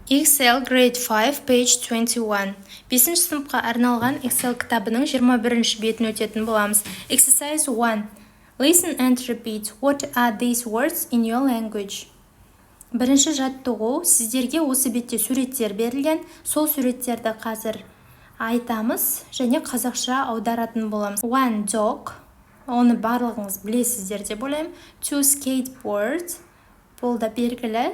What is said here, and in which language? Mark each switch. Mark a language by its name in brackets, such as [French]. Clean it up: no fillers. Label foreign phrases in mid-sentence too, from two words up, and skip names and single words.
[English] Excel Grade 5, page 21. [Kazakh] 5-ші сыныпқа арналған Excel кітабының 21-ші бетін өтетін боламыз. [English] Exercise 1. Listen and repeat. What are these words in your language? [Kazakh] Бірінші жаттығу, сіздерге осы бетте суреттер берілген, сол суреттерді қазір айтамыз және қазақша аударатын боламыз. 1 dog, оны барлығыңыз білесіздер деп ойлаймын. 2 skateboard, бұл да белгілі.